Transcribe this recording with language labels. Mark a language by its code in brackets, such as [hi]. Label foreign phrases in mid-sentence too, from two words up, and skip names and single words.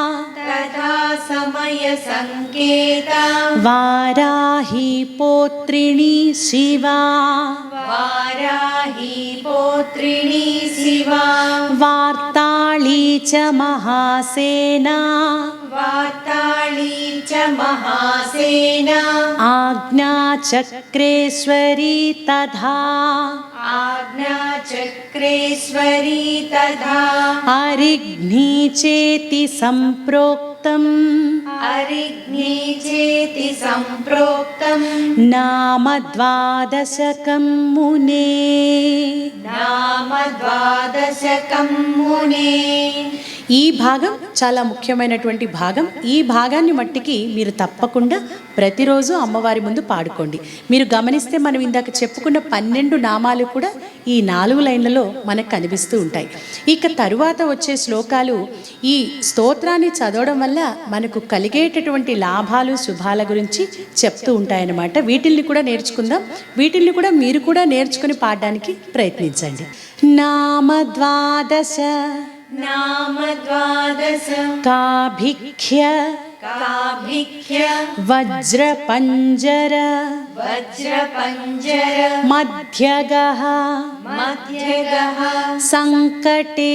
[sa] వారాహి పోత్రిణి శివా వార్తాళీ చ మహాసేనా महासेना आज्ञाचक्रेश्वरी तथा आज्ञाचक्रेश्वरी तथा अरिघ्नी चेति सम्प्रोक्तम् अरिघ्नी चेति सम्प्रोक्तम् नाम द्वादशकं मुने नाम द्वादशकं मुने। [te] ఈ భాగం చాలా ముఖ్యమైనటువంటి భాగం. ఈ భాగాన్ని మట్టికి మీరు తప్పకుండా ప్రతిరోజు అమ్మవారి ముందు పాడుకోండి. మీరు గమనిస్తే మనం ఇందాక చెప్పుకున్న 12 నామాలు కూడా ఈ 4 లైన్లలో మనకు కనిపిస్తూ ఉంటాయి. ఇక తరువాత వచ్చే శ్లోకాలు ఈ స్తోత్రాన్ని చదవడం వల్ల మనకు కలిగేటటువంటి లాభాలు శుభాల గురించి చెప్తూ ఉంటాయన్నమాట. వీటిల్ని కూడా నేర్చుకుందాం. వీటిల్ని కూడా మీరు కూడా నేర్చుకుని పాడడానికి ప్రయత్నించండి. [sa] నామ ద్వాదశ नाम द्वादश काभिख्य काभिख्य वज्रपञ्जर वज्रपञ्जर मध्यगः मध्यगः संकटे